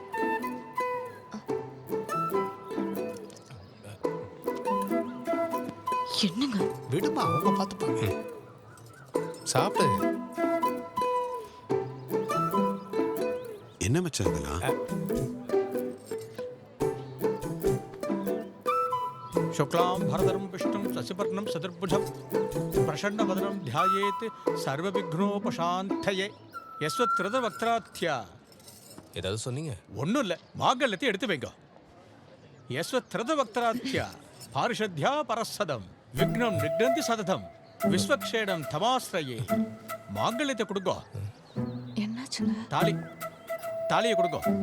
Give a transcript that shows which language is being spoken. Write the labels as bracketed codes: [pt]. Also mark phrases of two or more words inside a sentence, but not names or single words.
[ta] என்னங்க? விடுமா, அவங்க பார்த்துப்பாங்க. சாப்பிடு. என்ன மச்சான் இதெல்லாம்? [sa] शुक्लां भरधरं विष्णुं शशिवर्णं चतुर्भुजं प्रसन्नवदनं ध्यायेत् सर्वविघ्नोपशान्तये यस्वत्कृतवक्त्रात्या [ta] ஏதாவது சொன்னீங்க? ஒன்றும் இல்லை, மாங்கல்யத்தை எடுத்து வைங்க. [sa] यस्यद्विरदवक्त्राद्याः पारिषद्याः परश्शतम् विघ्नं निघ्नन्ति सततं विष्वक्सेनं तमाश्रये. [ta] மாங்கல்யத்தை கொடுங்க. என்னாச்சுங்க? தாலியை கொடுங்க.